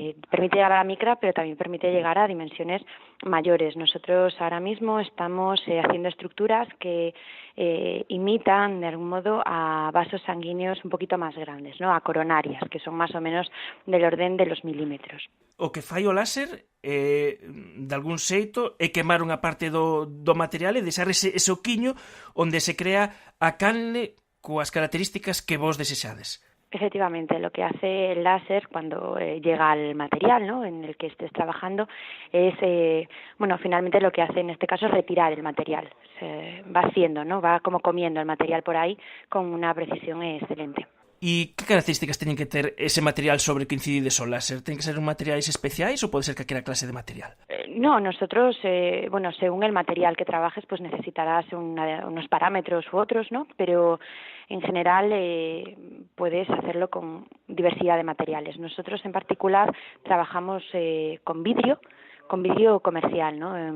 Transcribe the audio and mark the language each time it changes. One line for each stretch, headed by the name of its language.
Spanish: Permite llegar a la micra, pero también permite llegar a dimensiones mayores. Nosotros ahora mismo estamos haciendo estructuras que imitan de algún modo a vasos sanguíneos un poquito más grandes, ¿no? A coronarias, que son más o menos del orden de los milímetros.
Galician: O que fai o láser, de algún xeito, é quemar unha parte do material e deixar ese oquiño onde se crea a canle coas características que vos desexades.
Spanish: Efectivamente, lo que hace el láser cuando llega al material, ¿no?, en el que estés trabajando es, finalmente lo que hace en este caso es retirar el material. Se va haciendo, ¿no?, va como comiendo el material por ahí con una precisión excelente.
Galician: E que características teñen que ter ese material sobre que incidides o láser? Ten que ser un materiais especiais ou pode ser calquera clase de material?
Spanish: No, nosotros, según el material que trabajes, pues necesitarás unos parámetros u otros, ¿no? Pero en general puedes hacerlo con diversidad de materiales. Nosotros en particular trabajamos con vidrio comercial, ¿no?